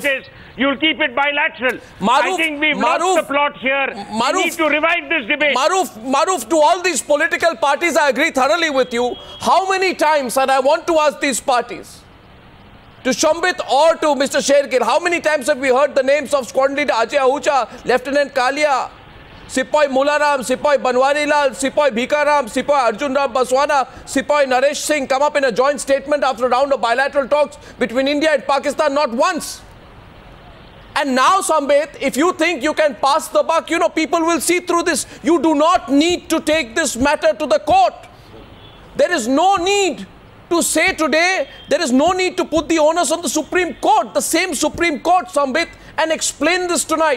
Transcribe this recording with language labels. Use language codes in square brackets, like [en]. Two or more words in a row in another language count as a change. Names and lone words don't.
[en] You'll keep it bilateral. I think we've lost the plot here. We need to revive this debate. Maruf, to all these political parties, I agree thoroughly with you. How many times, and I want to ask these parties, to Sambit or to Mr. Shergill, how many times have we heard the names of Squadron Leader Ajay Ahuja, Lieutenant Kalia, Sipai Mularam, Sipai Banwarilal, Sipai Bhikaram, Sipai Arjun Ram Baswana, Sipai Naresh Singh come up in a joint statement after a round of bilateral talks between India and Pakistan, not once. And now, Sambit, if you think you can pass the buck, you know, people will see through this. You do not need to take this matter to the court. There is no need to say today, there is no need to put the onus on the Supreme Court, the same Supreme Court, Sambit, and explain this tonight.